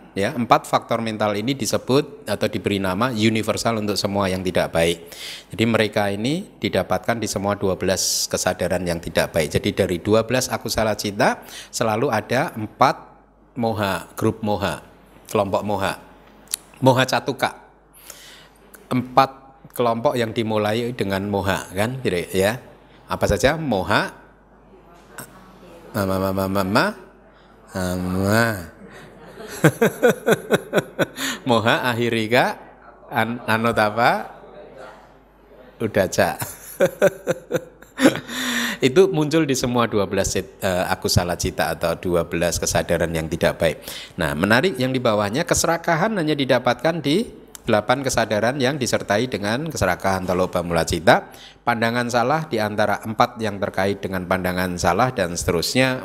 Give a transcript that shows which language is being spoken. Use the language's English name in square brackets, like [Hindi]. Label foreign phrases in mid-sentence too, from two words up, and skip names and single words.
[Indonesian] Ya, 4 faktor mental ini disebut atau diberi nama universal untuk semua yang tidak baik. Jadi mereka ini didapatkan di semua 12 kesadaran yang tidak baik. Jadi dari 12 [Pali] akusala cita [Indonesian] selalu ada 4 moha, grup moha, kelompok moha. [Pali] Moha catuka. [Indonesian] 4 kelompok yang dimulai dengan moha kan, ya. Apa saja? [Pali] Moha, moha ahirika, anotapa, udaca. [Indonesian] Itu muncul di semua 12 [Pali] akusala cita [Indonesian] atau 12 kesadaran yang tidak baik. Nah, menarik yang di bawahnya, keserakahan hanya didapatkan di 8 kesadaran yang disertai dengan keserakahan atau [Pali] loba mula cita. [Indonesian] Pandangan salah di antara 4 yang terkait dengan pandangan salah, dan seterusnya.